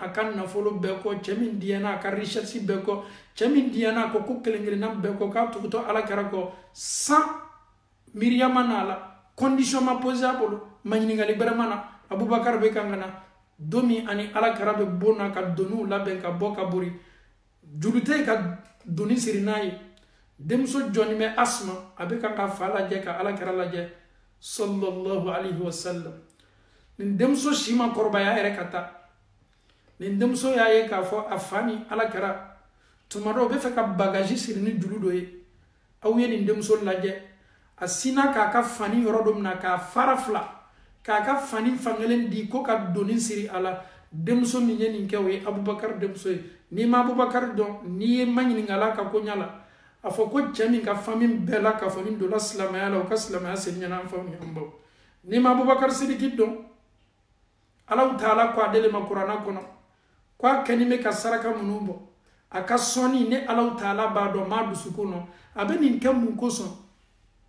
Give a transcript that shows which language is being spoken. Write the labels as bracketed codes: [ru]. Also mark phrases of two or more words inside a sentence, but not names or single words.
[bm] a ka nafolo bɛɛ kɔ cɛ min diyɛna a ka richesse bɛɛ kɔ cɛ min diyɛna a ko kelen kelenna bɛɛ kɔ k'a tugutɔ Ala kɛra kɔ sans miiriyama n'a la condition ma posé a bolo ma ɲininkali bɛrɛ ma na Abubakar bɛ kan ka na don min ani Ala kɛra bɛ bon na ka doniw labɛn ka bɔ ka bori juru tɛ ka doni siri n'a ye denmuso jɔnni bɛ Asma a bɛ kan ka fa lajɛ ka Ala kɛra lajɛ [ar] صلى الله عليه وسلم [bm] nin denmuso si ma kɔrɔbaya yɛrɛ ka taa nin denmuso y'a ye k'a fɔ a fa ni Ala kɛra tuma dɔ o bɛ fɛ ka bagaji siri ni juru dɔ ye aw ye nin denmuso lajɛ a sinna k'a ka fani yɔrɔ dɔ minɛ k'a fara 2 k'a ka fani fankelen di ko ka doni siri a la denmuso min ye nin kɛ o ye Abubakar denmuso ye n'i ma Abubakar dɔn n'i ye ma ɲininka a la ka ko ɲa la a fɔ ko cɛ min ka famille bɛɛ la k'a fɔ nin donna silamɛya la o ka silamɛya seli ɲɛna an faw ni an baw n'i ma Abubakar Sidiki dɔn Alahu Taala ko ale le ma Kurana kɔnɔ ko a kɛni bɛ ka saraka minnu bɔ a ka sɔnni ne Alahu Taala b'a dɔn maa dusukun na a bɛ nin kɛ mun kosɔn